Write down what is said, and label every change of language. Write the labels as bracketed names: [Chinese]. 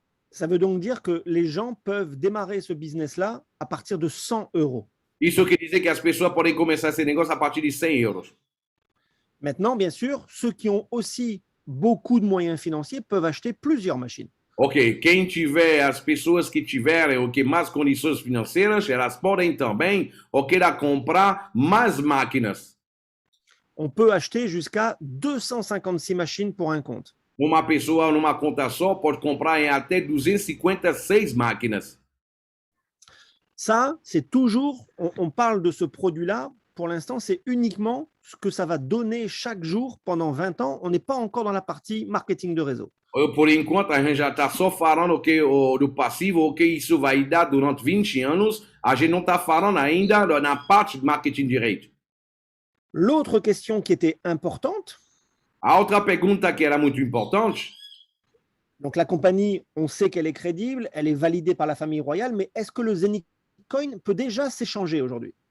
[French] Ça veut donc dire que les gens peuvent démarrer ce business-là à partir de 100 €. [Portuguese] Isso quer dizer que as pessoas podem começar esse negócio a partir de 100 euros. [French] Maintenant, bien sûr, ceux qui ont aussi beaucoup de moyens financiers peuvent acheter plusieurs machines. [Portuguese] Ok, quem tiver, as pessoas que tiverem mais condições financeiras, elas podem também lá, comprar mais máquinas. [French] On peut acheter jusqu'à 256 machines pour un compte. [Portuguese] Uma pessoa numa conta só pode comprar em até 256 máquinas. [French] Ça, c'est toujours, on parle de ce produit-là, pour l'instant, c'est uniquement ce que ça va donner chaque jour pendant 20 ans. On n'est pas encore dans la partie marketing de réseau. [Portuguese] Por enquanto, a gente já está só falando do passivo, o que isso vai dar durante 20 anos. A gente não está falando ainda na parte de marketing direito. [French] L'autre question qui était importante, [Portuguese] a outra pergunta que era muito importante, [French] donc la compagnie, on sait qu'elle est crédible, elle est validée par la famille royale, mais est-ce que le Zenic Coin peut déjà s'échanger aujourd'hui?